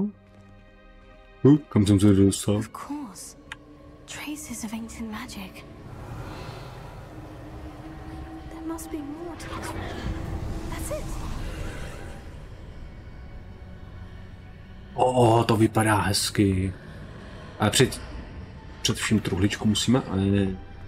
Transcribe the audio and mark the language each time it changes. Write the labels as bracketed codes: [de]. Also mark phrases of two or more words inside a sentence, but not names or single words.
[cs] Kam jsem se dostal? [en] Of course. Traces of ancient magic. There must be more to this. That's it. [cs] To vypadá hezky. Ale před vším truhličku musíme, ale ne.